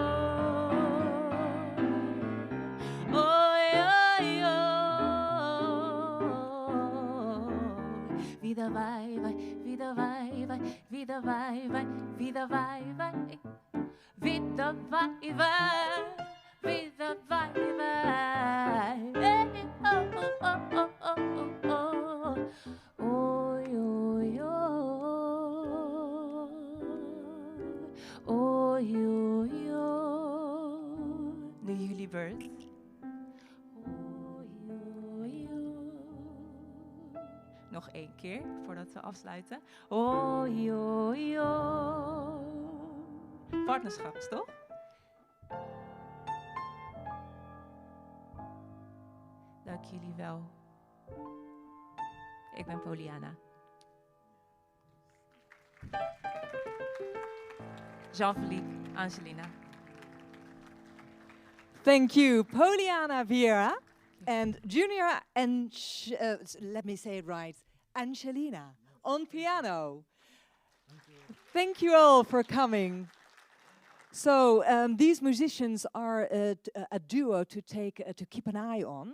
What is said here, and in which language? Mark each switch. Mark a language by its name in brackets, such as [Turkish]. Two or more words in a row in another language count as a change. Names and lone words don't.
[Portuguese] Oi, oi, oi. Vida vai, vai, vida vai, vai, vida vai, vai, vida vai, vai. Vida vai e vai, vida vai e vai. Oh, oh, oh, oh, oh, oh. Oi, oi, oi. Oi, oi, oi. De Julieburg. Oi, oi, oi. [Dutch] Nog één keer, voordat we afsluiten. [Portuguese] Oi, oi, oi. [Dutch] Partnerschaps, toch? Dank jullie wel. Ik ben Poliana. Jean-Philippe, Angelina. [English] Thank you, Poliana Vieira and Junior and let me say it right, Angelina on piano. Thank you all for coming. So these musicians are a duo to keep an eye on.